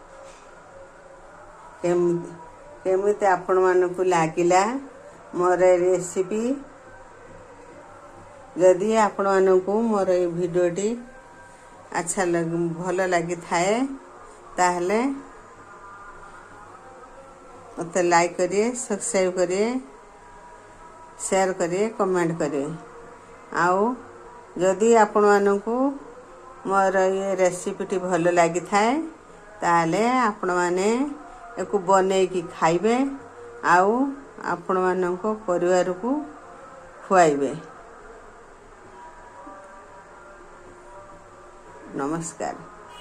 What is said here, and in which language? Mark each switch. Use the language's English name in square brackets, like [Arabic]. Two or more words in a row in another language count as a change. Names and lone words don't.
[Odia] କେମିତି ଆପଣମାନଙ୍କୁ ଲାଗିଲା ମୋର ଏ ରେସିପି? ଯଦି ଆପଣମାନଙ୍କୁ ମୋର ଏ ଭିଡ଼ିଓଟି ଭଲ ଲାଗିଥାଏ ତାହେଲେ ମୋତେ ଲାଇକ୍ [Hindi] करिए, सब्सक्राइब करिए, शेयर करिए, कमेंट करिए। [Odia] ଆଉ ଯଦି ଆପଣମାନଙ୍କୁ ମୋର ଏ ରେସିପିଟି ଭଲ ଲାଗିଥାଏ ତାହେଲେ ଆପଣମାନେ ୟାକୁ ବନେଇକି ଖାଇବେ ଆଉ ଆପଣମାନଙ୍କ ପରିବାରକୁ ଖୁଆଇବେ। ନମସ୍କାର।